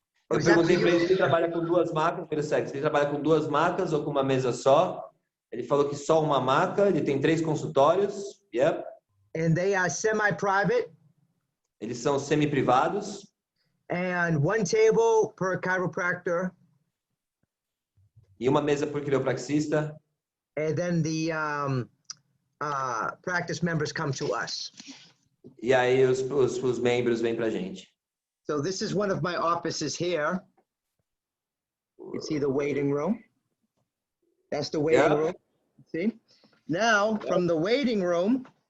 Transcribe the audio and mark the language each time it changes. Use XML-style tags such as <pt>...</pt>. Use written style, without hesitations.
<pt>Eu perguntei para ele se ele trabalha com 2 macas, se ele trabalha com 2 macas ou com uma mesa só. Ele falou que só uma maca, ele tem 3 consultórios.</pt> <en>Yep. And they are semi-private.</en> <pt>Eles são semi-privados.</pt> <en>And 1 table per chiropractor.</en> <pt>E uma mesa por quiropraxista.</pt> <en>And then the practice members come to us.</en> <pt>E aí os membros vêm pra gente.</pt> <en>So this is one of my offices here. You can see the waiting room. That's the waiting room. See? Now, from the waiting room.</en>